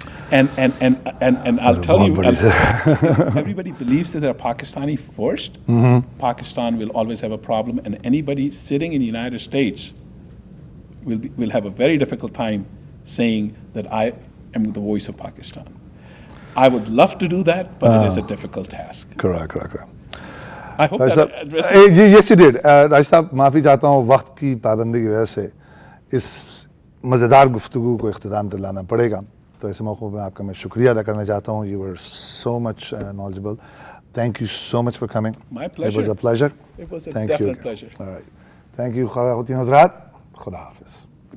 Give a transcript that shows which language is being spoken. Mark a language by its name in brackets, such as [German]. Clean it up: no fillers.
[English] And I'll tell you, everybody believes that they're Pakistani first, Pakistan will always have a problem, and anybody sitting in the United States will have a very difficult time saying that I am the voice of Pakistan. I would love to do that, but it is a difficult task. Correct. I hope that addresses. Yes, you did. [Urdu] راج صاحب معافی چاہتا ہوں, وقت کی پابندی کی وجہ سے اس مزیدار گفتگو کو اختتام دلانا پڑے گا. تو ایسے موقع پہ آپ کا میں شکریہ ادا کرنا چاہتا ہوں. [English] You were so much knowledgeable. Thank you so much for coming. My pleasure. It was a pleasure. It was a Thank definite you. pleasure. All right. Thank you [Urdu] خواتین حضرات. خدا حافظ.